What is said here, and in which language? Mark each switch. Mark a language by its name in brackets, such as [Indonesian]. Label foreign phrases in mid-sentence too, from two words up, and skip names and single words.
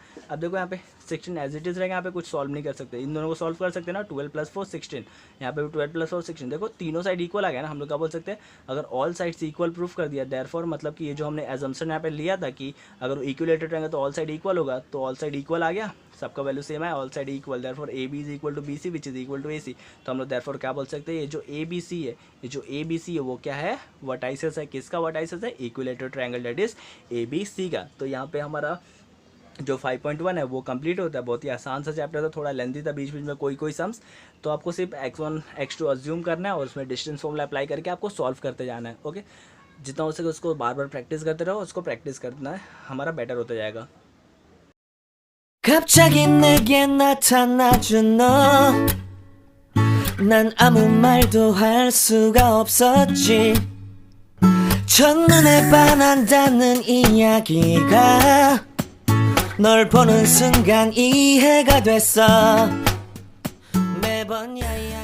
[Hindi] अब देखो यहाँ पे 16 [English] as it is [Hindi] रहेगा, यहाँ पे कुछ सॉल्व नहीं कर सकते, इन दोनों को सॉल्व कर सकते हैं ना 12 + 4 16। यहाँ पे भी 12 + 4 16 देखो तीनों [English] side equal [Hindi] आ गया ना। हम लोग क्या बोल सकते हैं अगर [English] all sides equal proof [Hindi] कर दिया देयरफॉर मतलब कि ये जो हमने एजम्पशन यहाँ पे लिया था कि अगर इक्विलेटरल रहेंगे तो [English] all side equal [Hindi] होगा, तो [English] all side equal [Hindi] आ गया, सबका वैल्यू सेम है, [English] all side equal therefore AB is equal to BC which is equal to AC. [Hindi] तो हम लोग देयरफॉर क्या बोल सकते हैं ये जो ए बी सी है, ये जो ए बी सी है वो क्या है वर्टाइसेस है, किसका वर्टाइसेस है [English] equilateral triangle that is [Hindi] ए बी सी का। तो यहाँ पे हमारा जो 5.1 है वो कंप्लीट होता है। बहुत ही आसान सा चैप्टर था, थोड़ा लेंथी था, बीच बीच में कोई सम्स। तो आपको सिर्फ x1 x2 अज्यूम करना है और उसमें [English] distance formula apply [Hindi] करके आपको सॉल्व करते जाना है। ओके जितना हो सके उसको बार बार प्रैक्टिस करते रहो, उसको प्रैक्टिस करना है, हमारा बेटर होता जाएगा। [Korean] 갑자기 내게 나타나준 너, 난 아무 말도 할 수가 없었지. 첫눈에 반한다는 이야기가 널 보는 순간 이해가 됐어 매번 얄